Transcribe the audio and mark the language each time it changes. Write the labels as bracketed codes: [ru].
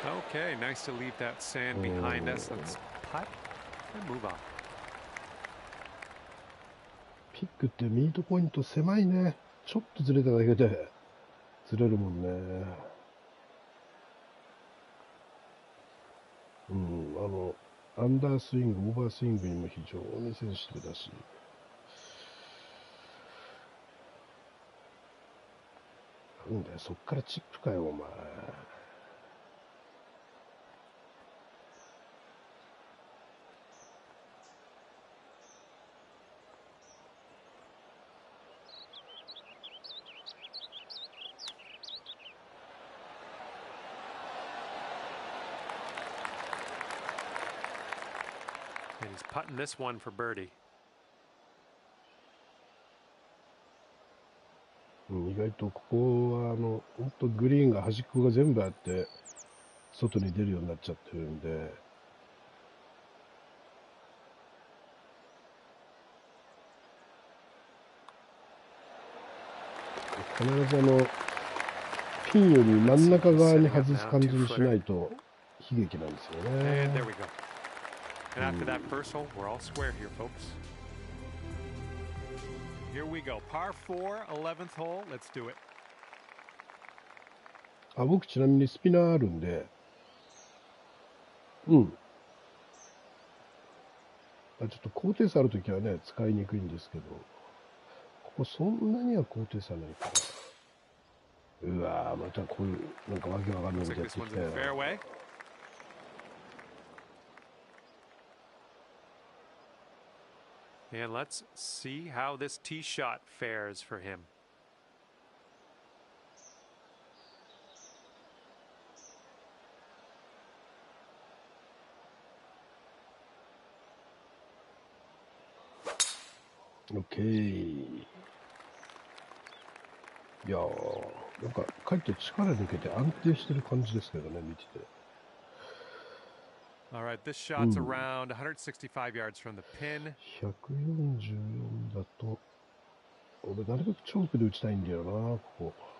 [en] Okay, nice to leave that sand behind us. Let's putt and move on. [ja] ピックってミートポイント狭いね。ちょっとずれただけでずれるもんね。アンダースイング、オーバースイングにも非常にセンシティブだし。なんだよ、そっからチップかよ、お前。 [en] And he's putting this one for birdie. [ja] 意外とここはほんとグリーンが端っこが全部あって外に出るようになっちゃってるんで、必ずピンより真ん中側に外す感じにしないと悲劇なんですよね。 [en] And there we go. And after that first hole, we're all square here, folks. Here we go. Par 4, 11th hole. Let's do it. [ja] 僕ちなみにスピナーあるんで、ちょっと高低差あるときはね、使いにくいんですけど、ここそんなには高低差ないから。うわぁ、またこういう、なんかわけわかんないことやってきたよ。 [en] And let's see how this tee shot fares for him. OK。 [ja] いやー、なんか、かえって力抜けて安定してる感じですけどね、見てて。 [en] All right, this shot's around 165 yards from the pin. [ja] 144だと、俺なるべくチョークで打ちたいんだよな、ここ。